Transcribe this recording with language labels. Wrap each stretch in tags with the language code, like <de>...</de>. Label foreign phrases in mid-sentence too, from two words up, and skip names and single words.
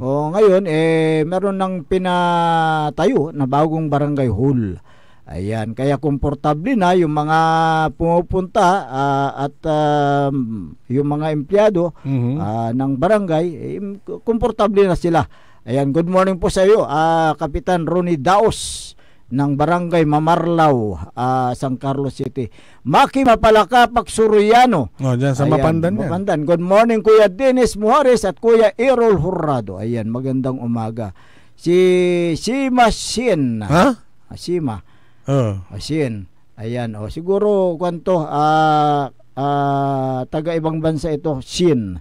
<tl>Ngayon meron nang pinatayo na bagong barangay hall. Ayan, kaya komportable na yung mga pumupunta at yung mga empleyado ng barangay, komportable na sila. Ayan,</tl> <en>good morning</en> <tl>po sa iyo, Kapitan Ronnie Daos ng Barangay Mamarlao, San Carlos City. Maki Mapalakapak Suriano. Dyan sa Mapandan yan. Mapandan.</tl> <en>Good morning Kuya Dennis Muhares at Kuya Errol Hurrado.</en> <tl>Ayan, magandang umaga. Si Sima Sien. Sima. Asin. Ayan, siguro kwanto taga ibang bansa ito, Shin.</tl>